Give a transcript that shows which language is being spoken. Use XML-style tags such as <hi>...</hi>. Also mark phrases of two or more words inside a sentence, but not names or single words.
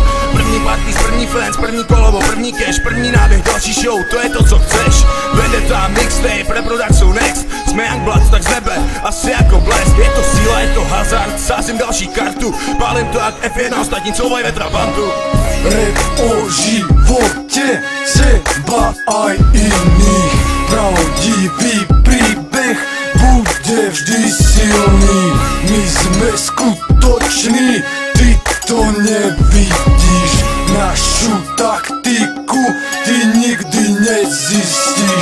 <cs>První party, první fans, první kolovo, první cash, první náběh, další show, to je to, co chceš. Vendetta, mixtape, rap Rodax jsou next, jsme Youngblood, tak z nebe, asi jako blesk. Je to síla, je to hazard, sázím další kartu, pálím to jak F1, ostatní couvaj ve trabantu.</cs> <sk>Rap o živote seba aj iných, pravdivý príbeh bude vždy silný. My sme skutoční, ty to nevidíš, našu taktiku ty nikdy nezjistíš.</sk>